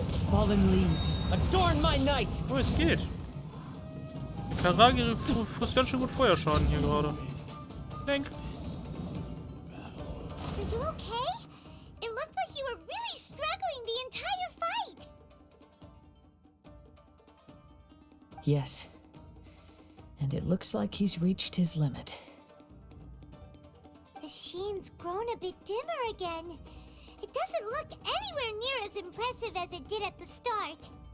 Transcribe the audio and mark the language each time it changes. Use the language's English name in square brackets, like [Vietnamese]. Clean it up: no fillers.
[English] Fallen leaves adorn my night. [German] Oh, es geht. Kairagi frisst ganz schön gut Feuerschaden hier gerade. Denk. [English] Are you okay? It looked like you were really struggling the entire fight. Yes. And it looks like he's reached his limit. The shine's grown a bit dimmer again. It doesn't look anywhere near as impressive as it did at the start.